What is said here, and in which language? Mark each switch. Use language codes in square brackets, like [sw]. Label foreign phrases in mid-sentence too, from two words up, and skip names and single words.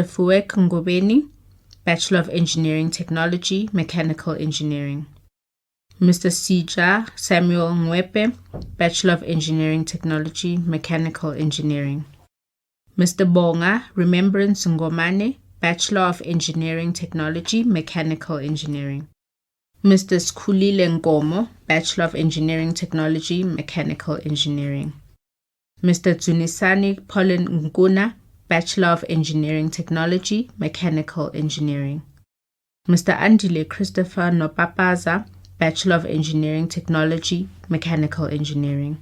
[en] Fuek Ngobeni, Bachelor of Engineering Technology, Mechanical Engineering. Mr. Sija Samuel Mwepe, Bachelor of Engineering Technology, Mechanical Engineering. Mr. Bonga Remembrance Ngomane, Bachelor of Engineering Technology, Mechanical Engineering. Mr. Skhulile Nkomo, Bachelor of Engineering Technology, Mechanical Engineering. Mr. Tsunisani Pauline Nguna, Bachelor of Engineering Technology, Mechanical Engineering. Mr. Andile Christopher Nopapaza, Bachelor of Engineering Technology, Mechanical Engineering.